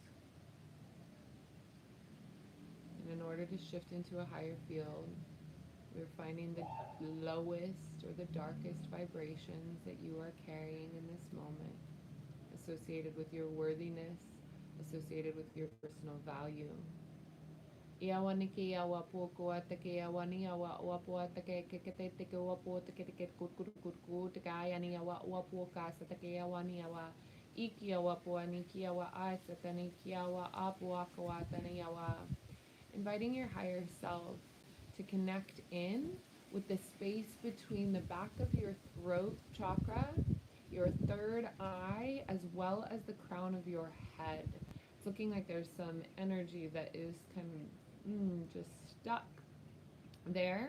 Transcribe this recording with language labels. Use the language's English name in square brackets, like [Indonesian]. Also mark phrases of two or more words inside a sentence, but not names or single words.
[English] And in order to shift into a higher field, we're finding the lowest or the darkest vibrations that you are carrying in this moment, associated with your worthiness, associated with your personal value. Iawaniki awa poko atake awani awa wapo atake kekete teke wapo teke teke kurkurkurku teke ayani awa wapo kasa teke awani awa iki awa po aniki awa asatani ki awa apo akawa tani awa. Inviting your higher self to connect in with the space between the back of your throat chakra, your third eye, as well as the crown of your head. It's looking like there's some energy that is kind of just stuck there.